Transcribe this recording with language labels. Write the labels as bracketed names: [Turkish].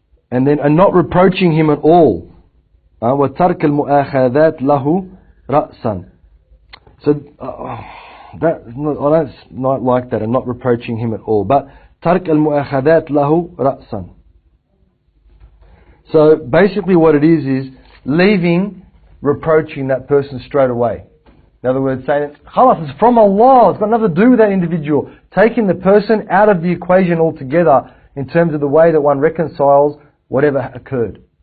[English] And not reproaching him at all. [Arabic] وَتَرْكَ الْمُؤَاخَذَاتِ لَهُ رَأْسًا. [English] So I don't not like that, and not reproaching him at all. But [Arabic] تَرْكَ الْمُؤَاخَذَاتِ لَهُ رَأْسًا. [English] So basically what it is leaving reproaching that person straight away. In other words, saying, khalas, it's from Allah, it's got nothing to do with that individual. Taking the person out of the equation altogether in terms of the way that one reconciles whatever occurred.